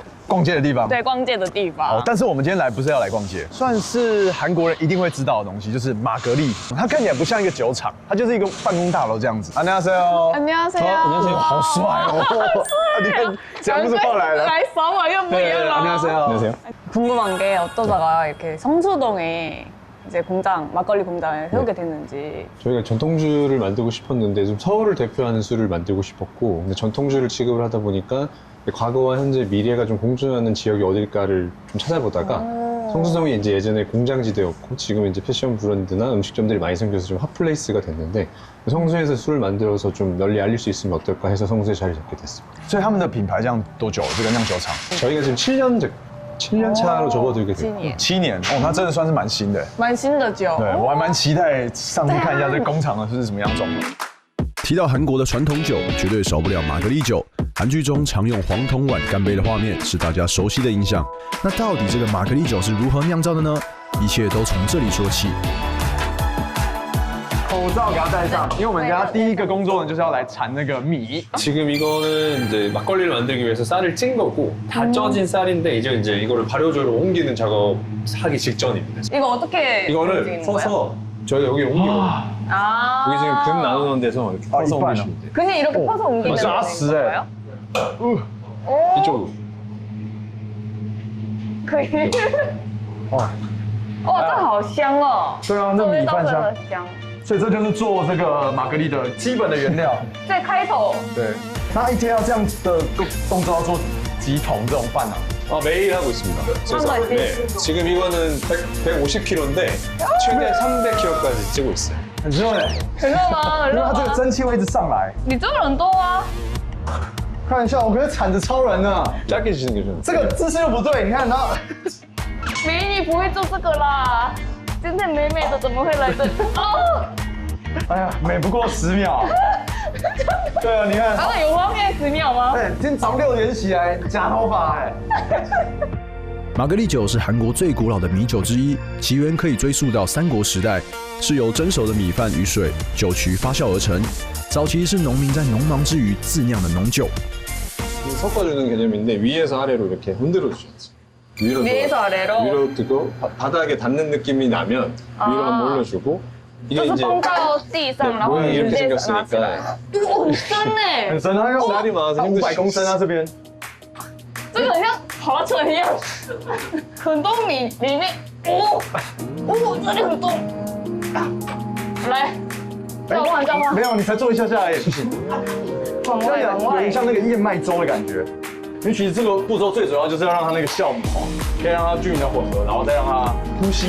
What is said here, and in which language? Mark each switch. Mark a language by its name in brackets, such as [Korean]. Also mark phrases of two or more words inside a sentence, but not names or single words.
[Chinese] 逛街的地方。对，逛街的地方。哦，但是我们今天来不是要来逛街，算是韩国人一定会知道的东西，就是玛格丽。它看起来不像一个酒厂，它就是一个办公大楼这样子。안녕하세요。 [Korean] 안녕하세요。 [Chinese] 好帅哦！你看，讲不出话来了。来扫码又不一样了。 [Korean] 안녕하세요。 궁금한 게 어떠다가 이렇게 성수동에 이제 막걸리 공장을 세우게 됐는지. 저희가 전통주를 만들고 싶었는데 좀 서울을 대표하는 술을 만들고 싶었고, 근데 전통주를 취급을 하다 보니까 과거와 현재 미래가 좀 공존하는 지역이 어딜까를 좀 찾아보다가 성수동이 이제 예전에 공장지대였고 지금은 이제 패션 브랜드나 음식점들이 많이 생겨서 좀 핫플레이스가 됐는데 성수에서 술을 만들어서 좀 널리 알릴 수 있으면 어떨까 해서 성수에 자리 잡게 됐습니다. [Chinese] 所以他们的品牌这样多久？这个酿酒厂 [Korean] 저희가 지금 7년 차로 접어들게 됐고 [Chinese] 7 年哦，那真的算是蛮新的。蛮新的酒。对，我还蛮期待上去看一下这工厂的是什么样状况。提到韩国的传统酒，绝对少不了玛格丽酒。韩剧中常用黄铜碗干杯的画面是大家熟悉的印象。那到底这个玛格丽酒是如何酿造的呢？一切都从这里说起。口罩给它戴上，因为我们家第一个工作呢就是要来铲那个米。 [Korean] 지금 이거는 이제 막걸리를 만들기 위해서 쌀을 찐 거고 다 쪄진 쌀인데 이제 이거를 발효조로 옮기는 작업하기 직전입니다. 이거 어떻게 이거를 퍼서 저희가 여기 옮기거든요. 여기 지금 금 나누는 데서 이렇게 퍼서 옮기시면 돼요. 그냥 이렇게 퍼서 옮기는 거예요? 이쪽으로. [Chinese] 可以。哇，这好香哦！对啊，那米饭香。香。所以这就是做这个玛格丽的基本的原料。在开头。对，那一天要这样的动作要做几桶这种饭啊？ [Korean] 매일 하고 있습니다. 그래서 네, 지금 이거는 150kg인데 최대 300kg까지 찌고 있어요. [Chinese] 很热哎，很热吗？很热吗？因为它这个蒸汽会一直上来。你做了很多啊。开玩笑，我可是铲子超人呢。 [Korean] 짧게 주시는 게 좋아요. [Chinese] 这个姿势又不对，你看它。美女不会做这个啦，今天美美的怎么会来这？哦。哎呀，美不过10秒。对啊，你看。啊，有画面10秒吗？对，今天早6点起来夹头发哎。玛格丽酒是韩国最古老的米酒之一，起源可以追溯到三国时代，是由蒸熟的米饭与水、酒曲发酵而成。早期是农民在农忙之余自酿的浓酒。 [Korean] 섞어주는 개념인데 위에서 아래로 이렇게 흔들어 주셔야죠. 위에서 아래로. 위로 두고 바닥에 닿는 느낌이 나면 위로 한번 올려주고 이게 이제 [Chinese] 放到地上，然后 [Korean] 모양이 이렇게 [Chinese] 直接拿起 [Korean] 생겼으니까 [Chinese] 来。哇，很深哎，很深，它要 [Korean] 쌀이 많아서 [Chinese] 500 公升啊这边。这个很像划船一样，很多米里面，哦，这里很多。来，召唤召唤。没有，你才做一下下而已，不行。往外往外。有点像那个燕麦粥的感觉。因为其实这个步骤最主要就是要让它那个酵母可以让它均匀的混合，然后再让它呼吸。